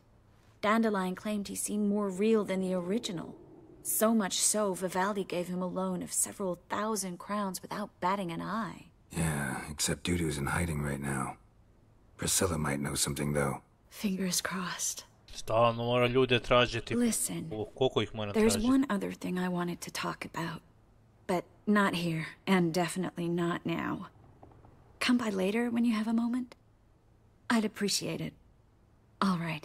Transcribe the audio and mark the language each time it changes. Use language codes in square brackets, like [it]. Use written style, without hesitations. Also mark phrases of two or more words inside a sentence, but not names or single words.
[en] Dandelion claimed he seemed more real than the original. So much so, Vivaldi gave him a loan of several 1,000 crowns without batting an eye. Yeah, except Dudu's in hiding right now. Priscilla might know something, though. Fingers crossed. [hr] Stalno mora ljude tražiti. [en] Listen, [hr] Koliko ih mora [en] there's [hr] tražiti? [en] one other thing I wanted to talk about. But not here, and definitely not now. Come by later when you have a moment? I'd appreciate it. All right.